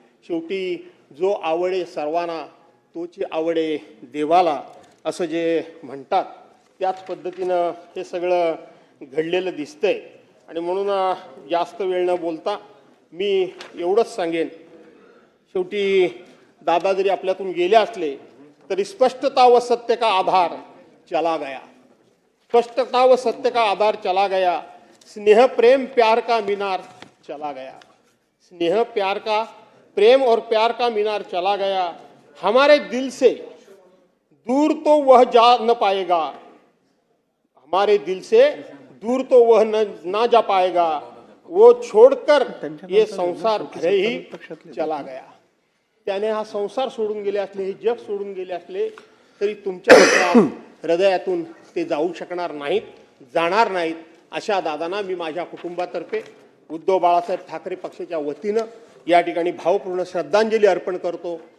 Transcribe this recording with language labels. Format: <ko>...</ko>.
<mr>शेवटी जो आवडे सर्वांना तोची आवडे देवाला, असं जे म्हणतात त्याच पद्धतीनं हे सगळं घडलेलं दिसतंय. आणि म्हणून जास्त वेळ न बोलता मी एवढंच सांगेन, शेवटी दादा जरी आपल्यातून गेले असले तरी</mr> <hi>स्पष्टता व सत्य का आधार चला गया,</hi> <mr>स्पष्टता व सत्य का आधार चला गया.</mr> <hi>स्नेह प्रेम प्यार का मीनार चला गया, स्नेह प्यार का प्रेम और प्यार का मीनार चला गया, हमारे दिल से दूर तो वह जा न पाएगा, हमारे दिल से दूर तो वह ना जा पाएगा, वो छोड़कर ये संसार भले ही चला गया.</hi> <mr>त्याने हा संसार सोडून गेले असले, हे जग सोडून गेले असले तरी तुमच्या हृदयातून ते जाऊ शकणार नाहीत, जाणार नाहीत. अशा दादांना मी माझ्या कुटुंबातर्फे उद्धव बाळासाहेब ठाकरे पक्षाच्या वतीनं या ठिकाणी भावपूर्ण श्रद्धांजली अर्पण करतो.</mr>